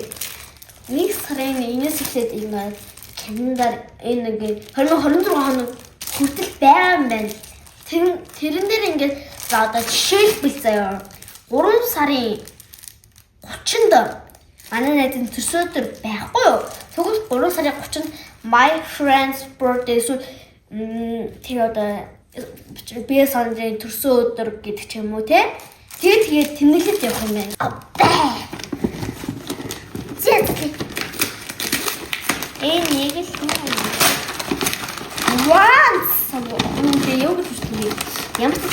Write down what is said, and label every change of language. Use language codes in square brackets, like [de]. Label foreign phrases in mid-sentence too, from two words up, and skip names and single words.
[mn] 1 сарын 1-ээс эхлээд энэ календар энэ 2024 хоног хүртэл байгаа юм байна. Тэрэн дээр ингээд за одоо жишээлбэл заяа 3 сарын 30-нд манай найзын төрсөн өдөр байхгүй юу? Тэгвэл 3 сарын 30-нд [en] my friend's birthday so [mn] тэр одоо би сандрын төрсөн өдөр гэдэг ч юм уу те. Тэгээд тэмдэглэж явах юм байна. Энэ нэг л once энэ юу гэж хэлдэг юм бэ?